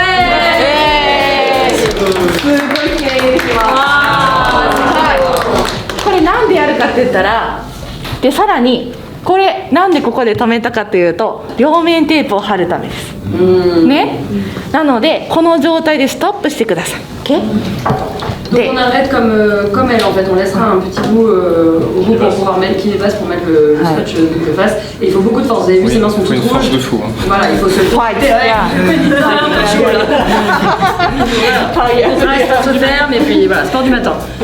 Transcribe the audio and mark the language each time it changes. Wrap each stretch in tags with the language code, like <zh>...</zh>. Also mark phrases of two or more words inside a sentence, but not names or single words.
<ja>すごい綺麗にできます。これなんでやるかって言ったら、でさらにこれなんでここで止めたかというと、両面テープを貼るためです。ね。なのでこの状態でストップしてください。OK？</ja> <fr>Donc on arrête comme elle en fait, on laissera un petit bout au bout pour pouvoir mettre qui dépasse pour mettre le scotch double face. Et il faut beaucoup de force. Vous avez vu, ses mains sont toutes rouges. Il faut une force de fou. Voilà, il faut se le faire. Il faut se faire, mais puis voilà, sport du matin.</fr>